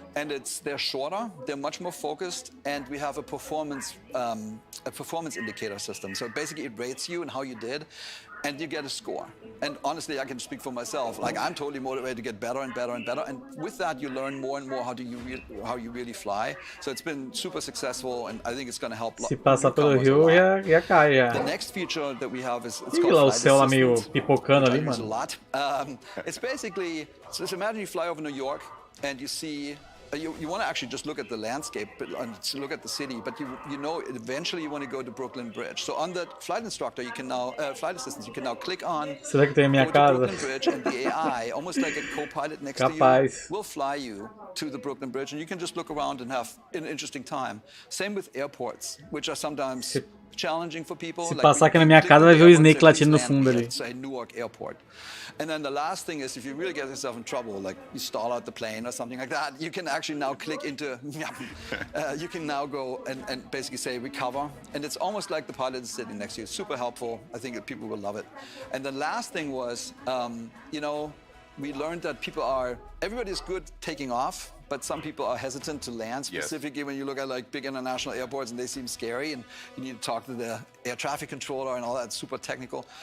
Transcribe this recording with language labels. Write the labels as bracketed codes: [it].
[en] And they're shorter, they're much more focused, and we have a performance indicator system. So basically it rates you and how you did, and you get a score. And honestly, I can speak for myself. Like, I'm totally motivated to get better and better and better. And with that, you learn more and more how you really fly. So it's been super successful, and I think it's going to help. [pt] Se passar pelo rio, já cai, já. [en] The next feature that we have is [pt] Ih, lá o céu lá meio pipocando ali, mano. [en] It's basically, so imagine you fly over New York and you see. You want to actually just look at the landscape and look at the city, but you know eventually you want to go to Brooklyn Bridge. So on the flight instructor, you can now flight assistants, you can now click on [pt] Será que tem a minha casa? [en] Brooklyn Bridge, and the AI, almost like a co-pilot next to you, will fly you to the Brooklyn Bridge, and you can just look around and have an interesting time. Same with airports, which are sometimes challenging for people. [pt] Se passar aqui na minha casa, vai ver o Snake latindo no fundo ali. [en] Say Newark Airport. And then the last thing is, if you really get yourself in trouble, like you stall out the plane or something like that, you can actually now click into, you can now go and basically say recover. And it's almost like the pilot is sitting next to you. Super helpful. I think that people will love it. And the last thing was, you know, we learned that everybody's good taking off, but some people are hesitant to land, specifically when you look at like big international airports and they seem scary and you need to talk to the air traffic controller and all that, super technical.